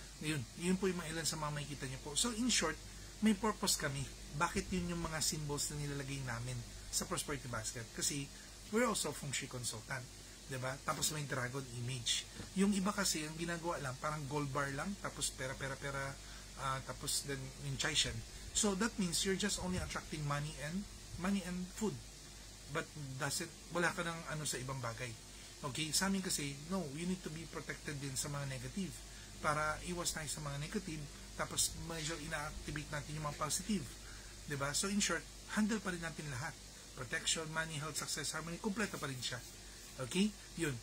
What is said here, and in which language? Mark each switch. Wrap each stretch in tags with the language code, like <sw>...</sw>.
<tl>Yun po yung mga ilan sa mga makikita nyo po.</tl> <en>So in short,</en> <tl>may purpose kami. Bakit yun yung mga symbols na nilalagay namin sa prosperity basket?</tl> <en>Kasi we're also feng shui consultant.</en> <tl>'Di ba? Tapos may</tl> <en>dragon image.</en> <tl>Yung iba kasi, yung ginagawa lang, parang gold bar lang, tapos pera, tapos then yung chaishan.</tl> <en>So that means you're just only attracting money and food.</en> <tl>But wala ka ng ano sa ibang bagay. Okay? Sa amin kasi, no,</tl> <en>you need to be protected</en> <tl>din sa mga negative para iwas tayo sa mga negative, tapos medyo ina-activate natin yung mga positive. 'Di ba?</tl> <en>So in short, handle</en> <tl>pa rin natin lahat.</tl> <en>Protection, money, health, success, harmony,</en> <tl>kumpleto pa rin siya.</tl> <en>Okay? Yun.</en>